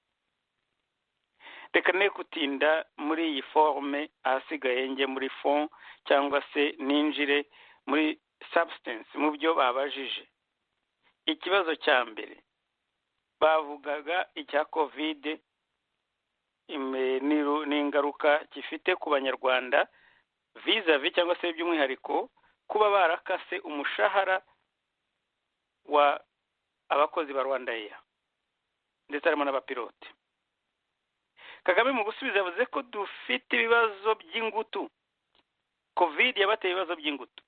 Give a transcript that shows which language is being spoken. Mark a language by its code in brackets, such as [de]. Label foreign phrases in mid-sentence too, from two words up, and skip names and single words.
[rw] Reka ne kutinda muri iyi forme, ahasigaye njye muri fond cyangwa se ninjire muri substance mu byo babajije. Ikibazo cya mbere bavugaga icya covid ingaruka gifite ku banyarwanda vis-a-vis cyangwa se by'umwihariko kuba barakase umushahara wa abakozi ba Rwanda Air ndetse harimo n'abapilote. Kagame mu gusubiza yavuze ko dufite ibibazo by'ingutu, covid yabateye ibibazo by'ingutu.